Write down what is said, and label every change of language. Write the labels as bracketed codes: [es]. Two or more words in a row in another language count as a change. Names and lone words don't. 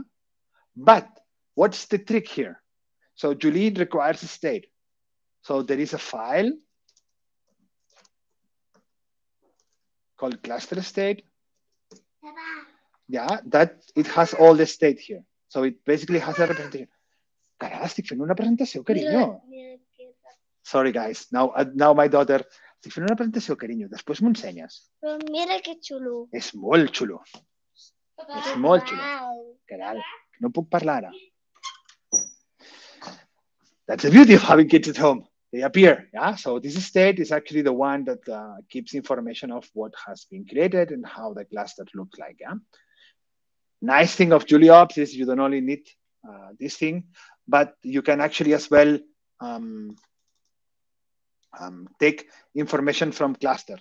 [en] But what's the trick here? So Julie requires a state. So there is a file called cluster state. Yeah, that it has all the state here. So it basically has a representation. [ca] Carai, estic fent una presentació, carinyo. [en] Sorry, guys. Now my daughter, [ca] estic fent una presentació, carinyo. Després m'ho ensenyes. Però mira que xulo. És molt xulo. És molt xulo. Carai, no puc parlar ara. [en] That's the beauty of having kids at home. They appear. Yeah. So this state is actually the one that keeps information of what has been created and how the cluster looks like. Yeah. Nice thing of JuliOps is you don't only need this thing, but you can actually as well take information from cluster.